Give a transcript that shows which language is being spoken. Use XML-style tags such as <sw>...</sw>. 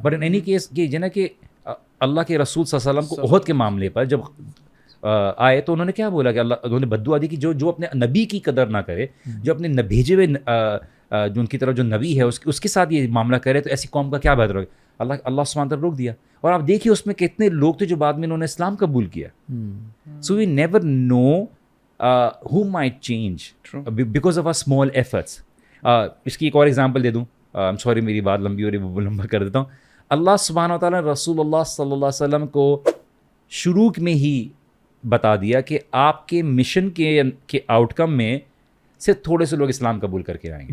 <ur>But in any case یہ جو نا کہ اللہ کے رسول صلی اللہ علیہ وسلم کو احد کے معاملے پر جب آئے تو انہوں نے کیا بولا کہ انہوں نے بددعا دی کہ جو اپنے نبی کی قدر نہ کرے, جو اپنے بھیجے ہوئے جو ان کی طرف جو نبی ہے اس کے ساتھ یہ معاملہ کرے تو ایسی قوم کا کیا بہتر ہوگا. اللہ سبحانہ وتعالیٰ روک دیا. اور آپ دیکھیے اس میں کتنے لوگ تھے جو بعد میں انہوں نے اسلام قبول کیا.</ur> <en>So we never know who might change because of our small efforts.</en> <ur>اس کی ایک اور ایگزامپل دے دوں, سوری میری بات لمبی ہو رہی ہے, وہ لمبا کر دیتا ہوں. اللہ سبحانہ وتعالیٰ نے رسول اللہ صلی اللہ علیہ وسلم کو شروع میں ہی بتا دیا کہ آپ کے مشن کے آؤٹ کم میں سے تھوڑے سے لوگ اسلام قبول کر کے آئیں گے.</ur>